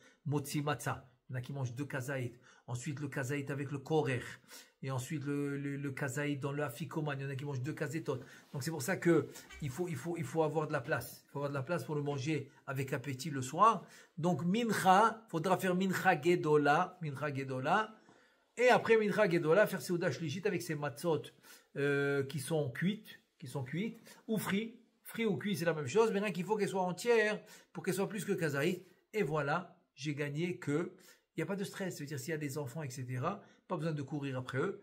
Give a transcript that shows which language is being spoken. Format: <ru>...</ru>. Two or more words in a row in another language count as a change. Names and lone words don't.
<he>מוציא מצה.</he> <fr>Il y en a qui mangent 2 kazaït. Ensuite, le kazaït avec le korer. Et ensuite, le kazaït dans le afikoman. Il y en a qui mangent 2 kazétot. Donc, c'est pour ça que il faut avoir de la place. Il faut avoir de la place pour le manger avec appétit le soir. Donc, mincha, faudra faire</fr> <he>מנחה גדולה. מנחה גדולה.</he> <fr>Et après</fr> <he>מנחה גדולה,</he> <fr>faire</fr> <he>סעודה שלישית</he> <fr>avec ses matzot qui sont cuites. Ou frites. Frites ou cuits, c'est la même chose. Mais rien qu'il faut qu'elles soient entières pour qu'elles soient plus que kazaït. Et voilà, j'ai gagné que... Il n'y a pas de stress, c'est-à-dire s'il y a des enfants, etc., pas besoin de courir après eux.</fr>